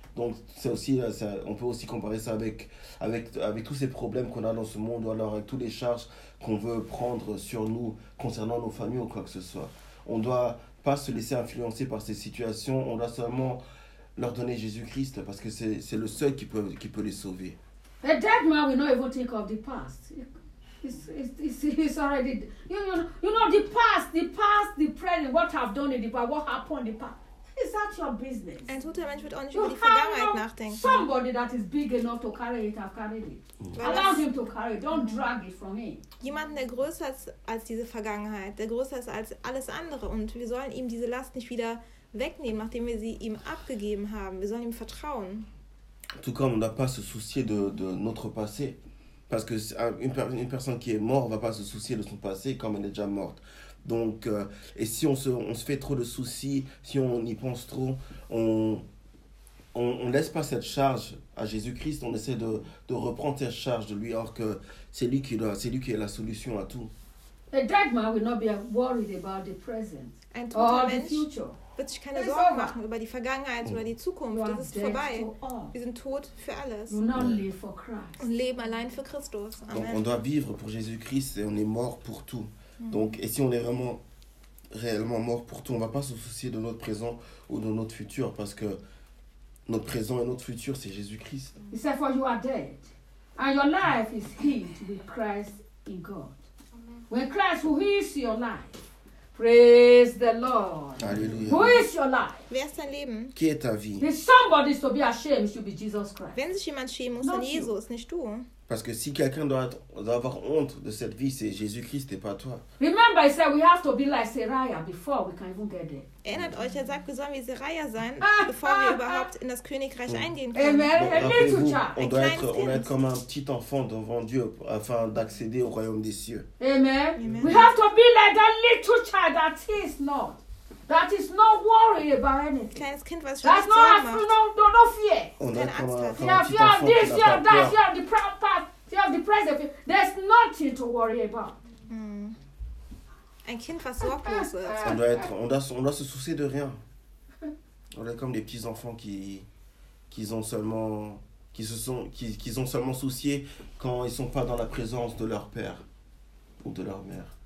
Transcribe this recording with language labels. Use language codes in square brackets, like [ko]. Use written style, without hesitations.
[fr] Donc c'est aussi ça, on peut aussi comparer ça avec tous ces problèmes qu'on a dans ce monde, ou alors avec toutes les charges qu'on veut prendre sur nous concernant nos familles ou quoi que ce soit. On doit pas se laisser influencer par ces situations, on doit seulement leur donner Jésus-Christ parce que c'est le seul qui peut les sauver. [en] A dead man will not even think of the past. It's already, you know, the past, the present, what I've done in the past, what happened in the past. Is that your business? [de] Ein toter Mensch wird auch nicht über die Vergangenheit nachdenken. [en] Somebody that is big enough to carry it, I've carried it. Allow him to carry it, don't drag it from him. [de] Jemanden, der größer ist als diese Vergangenheit, der größer ist als alles andere, und wir sollen ihm diese Last nicht wieder wegnehmen, nachdem wir sie ihm abgegeben haben. Wir sollen ihm vertrauen. [fr] Tout comme on n'a pas se soucier de notre passé. Parce que une personne qui est morte va pas se soucier de son passé comme elle est déjà morte. Donc et si on se fait trop de soucis, si on y pense trop, on laisse pas cette charge à Jésus-Christ, on essaie de reprendre cette charge de lui, alors que c'est lui qui est la solution à tout. [en] A dead man will not be worried about the present or the future. [de] Wird sich keine Sorgen machen über die Vergangenheit oder die Zukunft. Das ist vorbei. Wir sind tot für alles. Und leben allein für Christus. Amen. [fr] On doit vivre pour Jésus-Christ et on est mort pour tout. Donc, et si on est vraiment réellement mort pour tout, on va pas se soucier de notre présent ou de notre futur, parce que notre présent et notre futur, c'est Jésus-Christ. [en] It's for you are dead and your life is hid with Christ in God. When Christ, who is your life? Praise the Lord. Alleluia. Who is your life? [de] Wer ist dein Leben? [fr] Qui est ta vie? [en] If somebody is to be ashamed, it should be Jesus Christ. [de] Wenn sich jemand schämen muss, dann Jesus, nicht du. [fr] Parce que si quelqu'un doit avoir honte de cette vie, c'est Jésus-Christ et pas toi. [en] Remember, he said we have to be like Sariah before we can even get there. [de] Erinnert euch, er sagt, wir sollen wie Sariah sein, bevor wir überhaupt in das Königreich eingehen können. [fr] Amen. Donc, rappelez-vous, on doit être comme un petit enfant devant Dieu afin d'accéder au royaume des cieux. Amen. Amen. [en] We have to be like that little child that is not worried about anything. [de] Kleines Kind, was schon nicht Sorgen macht. [en] No fear. [de] Und dann kann man [en] ein [fr] petit enfant, [en] this, you have this, you have that, you have the past, you have the present. There's nothing to worry about. [de] Ein Kind, was sorglos ist. [fr] On doit se soucier de rien. On est comme des petits enfants qui ont seulement soucié quand ils sont pas dans la présence de leur père ou de leur mère.